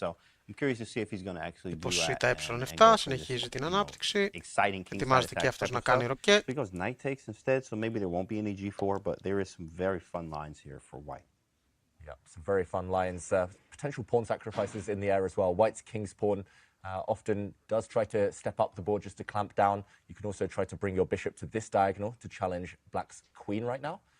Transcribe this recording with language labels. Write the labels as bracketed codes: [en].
[en] So I'm curious to see if he's going to actually do that. [el] Συνεχίζει την ανάπτυξη. [en] Exciting king [el] Ετοιμάζεται και αυτός να κάνει ροκέ. [en] He goes knight takes instead, so maybe there won't be any G4, but there is some very fun lines here for white. Yeah, some very fun lines. Potential pawn sacrifices in the air as well. White's king's pawn often does try to step up the board just to clamp down. You can also try to bring your bishop to this diagonal to challenge Black's queen right now.